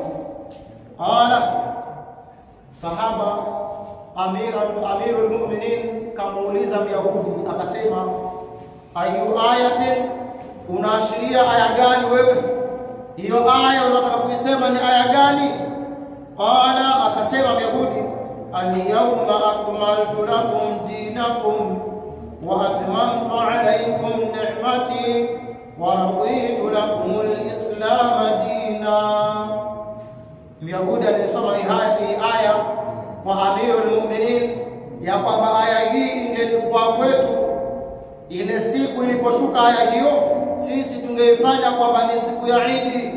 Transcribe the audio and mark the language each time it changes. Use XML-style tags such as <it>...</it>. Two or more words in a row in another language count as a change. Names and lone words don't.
<ar>على صحابة أمير المؤمنين</ar> <sw>kamuuliza Myahudi, akasema,</sw> <ar>أي آية,</ar> <sw>unaashiria aya gani wewe? Hiyo aya unataka kuisema ni aya gani? Qala, akasema Myahudi,</sw> <ar>اليوم أكملت لكم دينكم وأتممت عليكم نعمتي ورضيت لكم الإسلام دينا.</ar> <sw>Myahudi alisoma hii aya kwa</sw> <ar>أمير المؤمنين,</ar> <sw>ya kwamba aya hii ingelikuwa kwetu ile siku iliposhuka aya hiyo, sisi tungeifanya kwamba ni siku ya Eid.</sw>